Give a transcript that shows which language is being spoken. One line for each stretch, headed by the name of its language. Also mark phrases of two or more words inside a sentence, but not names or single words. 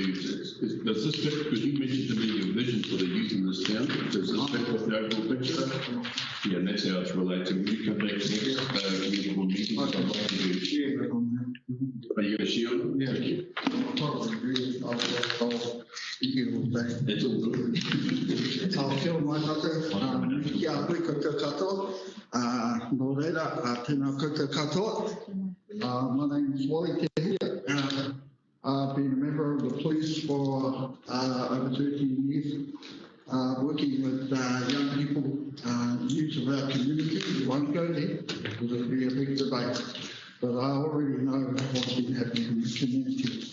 English: Does this fit, because you mentioned to me your vision for the youth in this town, does this fit with the overall picture? Yeah, and that's how it's related. When you come back to next community board meeting, I'd like to do. Are you going to share on it? Yeah. Thank you. Totally agree. I'll That's all good.
Māori: whia mai kate, kia pui koutou katoa, nō reira, tēnā koutou katoa.
English: My name is Wally Tehia. I've been a member of the police for over 13 years, working with young people, youth of our community. We won't go there because it'll be a big debate, but I already know what's been happening in the community.